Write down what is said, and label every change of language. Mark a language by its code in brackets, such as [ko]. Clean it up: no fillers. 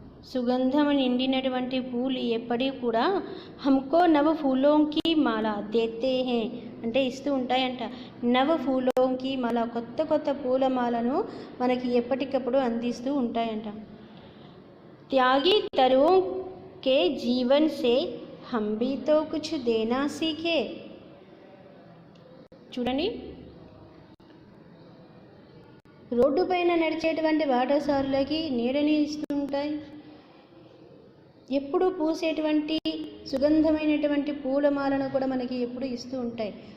[te] సుగంధం నిండినటువంటి పూలు ఎప్పటికీ కూడా [hi] హమ్కో నవ ఫూలోంకి మాల దేతే హే [te] అంటే ఇస్తూ ఉంటాయంట. [hi] నవ ఫూలోంకి మాల [te] కొత్త కొత్త పూలమాలను మనకి ఎప్పటికప్పుడు అందిస్తూ ఉంటాయంట. [hi] త్యాగి తరువోं के जीवन से हम भी तो कुछ देना सीखे. [te] చూడండి, రోడ్డు పైన నడిచేటువంటి బాటసారులకి నీడని ఇస్తూ ఉంటాయి. ఎప్పుడు పూసేటువంటి సుగంధమైనటువంటి పూలమాలను కూడా మనకి ఎప్పుడు ఇస్తూ ఉంటాయి.